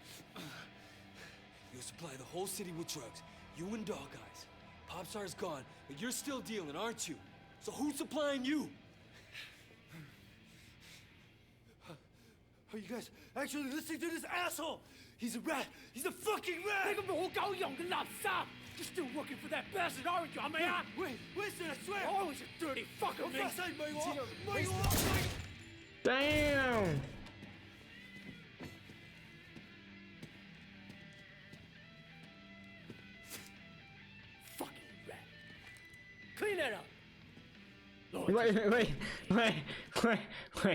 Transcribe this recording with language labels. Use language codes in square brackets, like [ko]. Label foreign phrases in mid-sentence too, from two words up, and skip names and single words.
[en] You'll supply the whole city with drugs. You and Dog Eyes. Popstar's gone, but you're still dealing, aren't you? So who's supplying you? Are you guys actually listening to this asshole? He's a rat. He's a fucking rat. [yue] 你個冇狗用嘅垃圾! [en] You're still working for that bastard, aren't you, [yue] 係咪啊? [en] Wait, Winston, I swear. I was a dirty fucker, [yue] 我 Ming. 發誓唔係我，唔係我。 [en] Damn. Fucking rat. Clean that up. Wait.